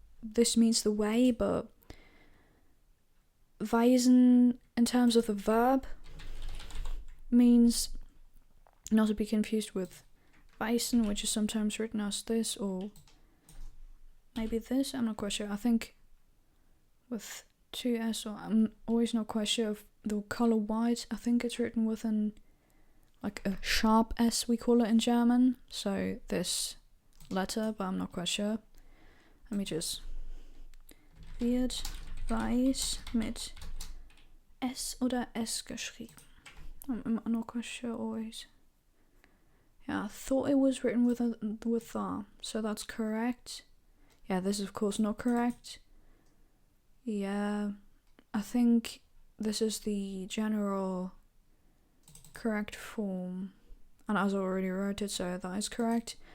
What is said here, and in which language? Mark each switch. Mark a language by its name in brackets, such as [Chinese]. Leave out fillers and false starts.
[English] This means the way, but weisen in terms of the verb means not to be confused with weisen, which is sometimes written as this, or maybe this, I'm not quite sure. I think with 2S, or I'm always not quite sure of the color white. I think it's written with like a sharp S, we call it in German. So this letter, but I'm not quite sure. Let me just. [German] Wird weiß mit S oder S geschrieben. [English] I'm not quite sure always. Yeah, I thought it was written with so that's correct. Yeah, this is of course not correct. Yeah, I think this is the general correct form, and I already wrote it, so that is correct.